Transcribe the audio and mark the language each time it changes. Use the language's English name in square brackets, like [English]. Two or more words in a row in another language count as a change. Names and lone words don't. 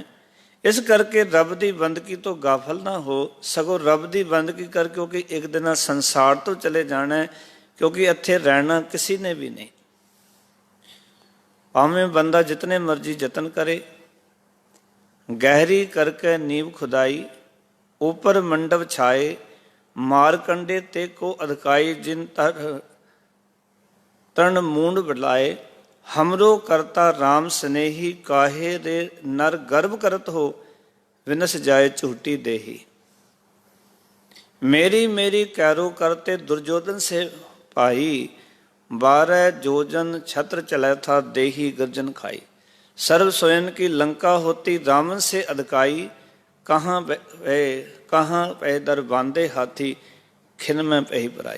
[Punjabi] ਇਸ ਕਰਕੇ ਰੱਬ ਦੀ ਬੰਦਗੀ ਤੋਂ ਗਾਫਲ ਨਾ ਹੋ, ਸਗੋਂ ਰੱਬ ਦੀ ਬੰਦਗੀ ਕਰ, ਕਿਉਂਕਿ ਇੱਕ ਦਿਨ ਸੰਸਾਰ ਤੋਂ ਚਲੇ ਜਾਣਾ ਹੈ, ਕਿਉਂਕਿ ਇੱਥੇ ਰਹਿਣਾ ਕਿਸੇ ਨੇ ਵੀ ਨਹੀਂ। ਭਾਵੇਂ ਬੰਦਾ ਜਿਤਨੇ ਮਰਜ਼ੀ ਯਤਨ ਕਰੇ, ਗਹਿਰੀ ਕਰਕੇ ਨੀਂਵ ਖੁਦਾਈ, [Hindi] ऊपर मंडप छाए, मार कंडे ते को अधकाई, जिन तरण मूंड बुलाए, हमरो करता राम स्नेही, काहे रे नर गर्भ करत हो, विनस जाए झूठी देही। मेरी मेरी कैरो करते दुर्योधन से भाई, 12 जोजन छत्र चला था, देही गर्जन खाई। सर्व स्वयं की लंका होती, रावण से अधकाई, कहाँ पे दर बांधे हाथी, खिन में पही पराई।